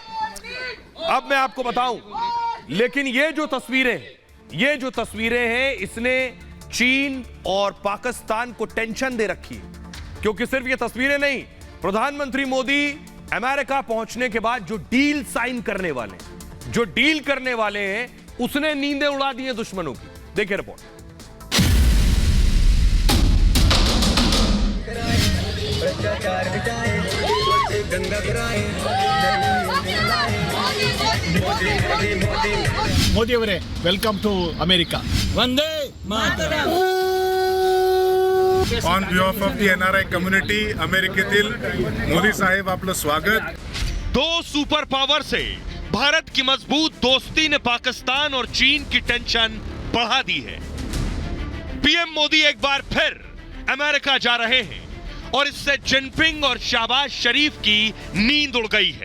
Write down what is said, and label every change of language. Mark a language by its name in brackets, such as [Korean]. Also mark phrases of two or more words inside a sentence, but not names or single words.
[Hindi] अब मैं आपको बताऊं, लेकिन ये जो तस्वीरें हैं इसने चीन और पाकिस्तान को टेंशन दे रखी है। क्योंकि सिर्फ ये तस्वीरें नहीं, प्रधानमंत्री मोदी अमेरिका पहुंचने के बाद जो डील करने वाले हैं उसने नींदें उड़ा दी हैं दुश्मनों की। देखिए रिपोर्ट। [Kannada] ಮೋದಿ ಅವರೇ, [English] welcome to America. [Kannada] ವಂದೇ ಮಾತರಂ. [English] on behalf of the NRI community [Marathi] अमेरिकेतील मोदी साहेब, आपलं स्वागत. [Hindi] दो सुपर पावर से भारत की मजबूत दोस्ती ने पाकिस्तान और चीन की टेंशन बढ़ा दी है। पीएम मोदी एक बार फिर अमेरिका जा रहे हैं और इससे जिनपिंग और शहबाज शरीफ की नींद उड़ गई है।